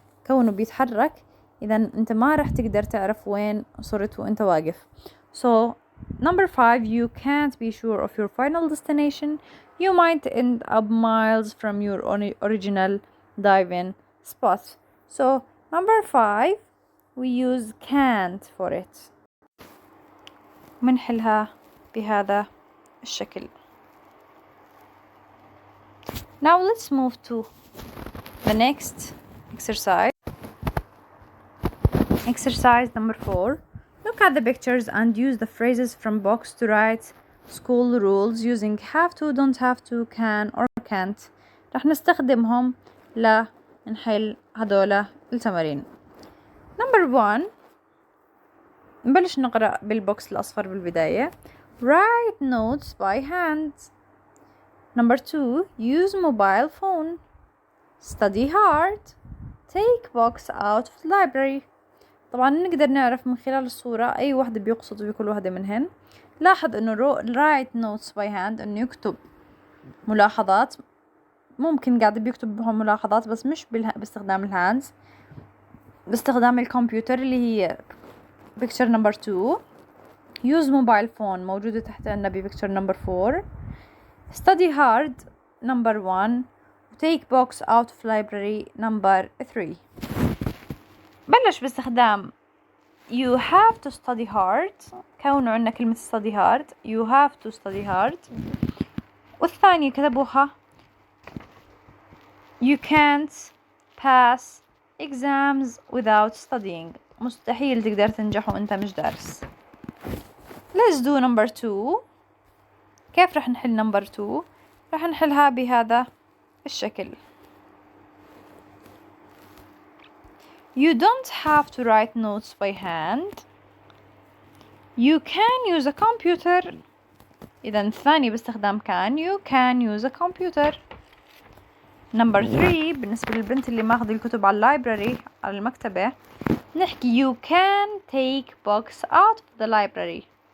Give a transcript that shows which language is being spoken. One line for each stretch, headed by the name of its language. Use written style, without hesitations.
Arabic: كونه بيتحرك إذا أنت ما رح تقدر تعرف وين صرت وأنت واقف.
English: So number 5 you can't be sure of your final destination. You might end up miles from your original diving spot. So number 5 we use can't for it.
Arabic: منحلها بهذا الشكل.
English: Now let's move to the next exercise. Exercise number 4. Look at the pictures and use the phrases from box to write school rules using have to, don't have to, can or can't.
Arabic: رح نستخدمهم لنحل هدول التمارين. Number 1 نبلش نقرأ بالبوكس الأصفر بالبداية.
English: Write notes by hand. Number 2 use mobile phone. Study hard. Take books out of the library.
Arabic: طبعا نقدر نعرف من خلال الصورة أي واحدة بيقصد بكل واحدة منهن. لاحظ أنه
English: write notes by hand
Arabic: أنه يكتب ملاحظات، ممكن قاعد بيكتب بهم ملاحظات بس مش باستخدام الهاندز، باستخدام الكمبيوتر اللي هي
English: picture number 2. use mobile phone
Arabic: موجودة تحت عنا
English: picture number 4. study hard number 1. take books out of library number 3.
Arabic: بلش باستخدام
English: you have to study hard.
Arabic: كونوا عنا كلمة
English: study hard you have to study hard.
Arabic: والثانية كتبوها
English: you can't pass exams without studying.
Arabic: مستحيل تقدر تنجح وانت مش دارس.
English: let's do number 2.
Arabic: كيف رح نحل number 2؟ رح نحلها بهذا الشكل.
English: You don't have to write notes by hand. You can use a computer.
Arabic: إذا الثاني باستخدام
English: can. You can use a computer.
Arabic: Number 3 بالنسبة للبنت اللي ماخذ الكتب على اللايبراري على المكتبة نحكي
English: you can take books out of the library.